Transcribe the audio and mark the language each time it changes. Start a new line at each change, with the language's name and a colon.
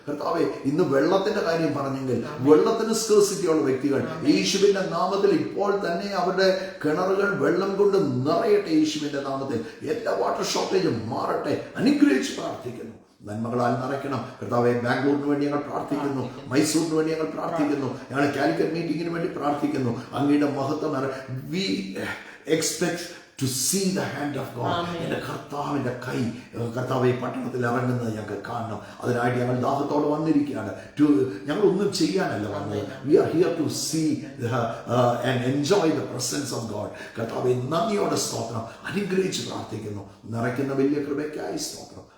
Malayalam: കർത്താവെ, ഇന്ന് വെള്ളത്തിന്റെ കാര്യം പറഞ്ഞെങ്കിൽ വെള്ളത്തിന് സ്കേഴ്സിറ്റിയുള്ള വ്യക്തികൾ യേശുവിന്റെ നാമത്തിൽ ഇപ്പോൾ തന്നെ അവരുടെ കിണറുകൾ വെള്ളം കൊണ്ട് നിറയട്ടെ. യേശുവിന്റെ നാമത്തിൽ എല്ലാ വാട്ടർ ഷോർട്ടേജും മാറട്ടെ. അനുഗ്രഹിച്ച് പ്രാർത്ഥിക്കുന്നു. നന്മകളാൽ നിറയ്ക്കണം കർത്താവെ. ബാംഗ്ലൂരിന് വേണ്ടി ഞങ്ങൾ പ്രാർത്ഥിക്കുന്നു, മൈസൂരിന് വേണ്ടി ഞങ്ങൾ പ്രാർത്ഥിക്കുന്നു, ഞങ്ങൾ കാലിക്കറ്റ് മീറ്റിങ്ങിന് വേണ്ടി പ്രാർത്ഥിക്കുന്നു. അങ്ങയുടെ മഹത്വം
English: We expect to see the hand of God.
Malayalam: എൻ്റെ കർത്താവിൻ്റെ കൈ കർത്താവ് പട്ടണത്തിൽ ഇറങ്ങുന്നത് ഞങ്ങൾക്ക് കാണണം. അതിനായിട്ട് ഞങ്ങൾ ദാഹത്തോടെ വന്നിരിക്കുകയാണ്. ഞങ്ങളൊന്നും ചെയ്യാനല്ല വന്നത്.
English: We are here to see and enjoy the presence of God.
Malayalam: കർത്താവെ നന്ദിയോടെ സ്തോത്രം. അനുഗ്രഹിച്ച് പ്രാർത്ഥിക്കുന്നു. നിറയ്ക്കുന്ന വലിയ കൃപയ്ക്കായി സ്തോത്രം.